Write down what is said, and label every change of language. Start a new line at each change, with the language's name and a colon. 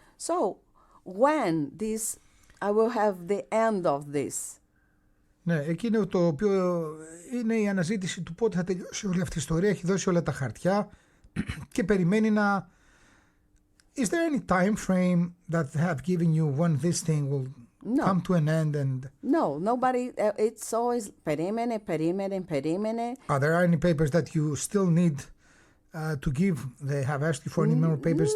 English: So when this, I will have the end of this.
Greek: Ναι, εκείνο το οποίο είναι η αναζήτηση του πότε θα τελειώσει όλη αυτή η ιστορία. Έχει δώσει όλα τα χαρτιά και περιμένει να...
English: Is there any time frame that have given you when this thing will come to an end? And No, nobody, it's always
Greek: περίμενε.
English: Are there any papers that you still need to give? They have asked you for any more papers?